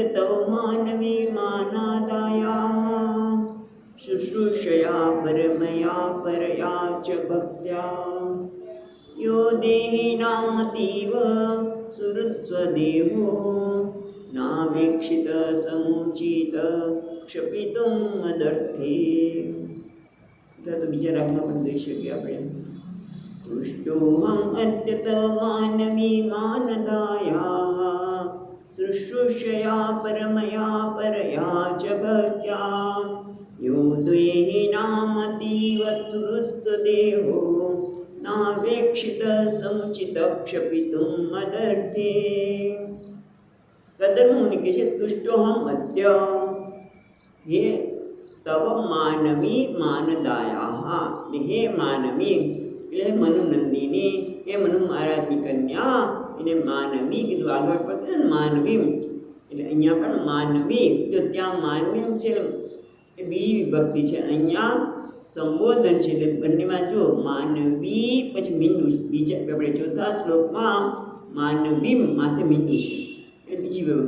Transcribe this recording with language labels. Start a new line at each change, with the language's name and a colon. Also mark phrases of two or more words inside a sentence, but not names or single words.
Sanskrit: તવ માનવી માનાદાયા શુશ્રૂષયા પરમયા પરયા ચ ભક્ત્યા યો દેહિનામતીવ સુહૃત્સ્વદેહો નાવેક્ષિત સમુચિત ક્ષપિતુમ મદર્થે.
Gujarati: અથવા તો બીજા રાગમાં પણ દઈ શકીએ આપણે.
Sanskrit: तुष्टोऽहम् अद्य तव मानवीमानदाया शुश्रूषया परमया परया च भक्त्या यो द्वेहिनामतीव सुहृत्सदेहो नावेक्षित समुचित क्षपितुं मदर्थे.
Gujarati: कदर मुनि કહે છે
Sanskrit: तुष्टोऽहम् अद्य, हे तव मानवी मानदाया, हे मानवी
Gujarati: એટલે મનુનંદિની, એ મનુ મહારાજની કન્યા, એને માનવી કીધું. આગળ પડતું ને માનવી, એટલે અહીંયા પણ માનવી. જો ત્યાં માનવી છે એ બીજી વિભક્તિ છે, અહીંયા સંબોધન છે. એટલે બંનેમાં જો માનવી પછી મીંડું, બીજા આપણે ચોથા શ્લોકમાં માનવી માથે મીંડું છે, એ બીજી વિભક્તિ.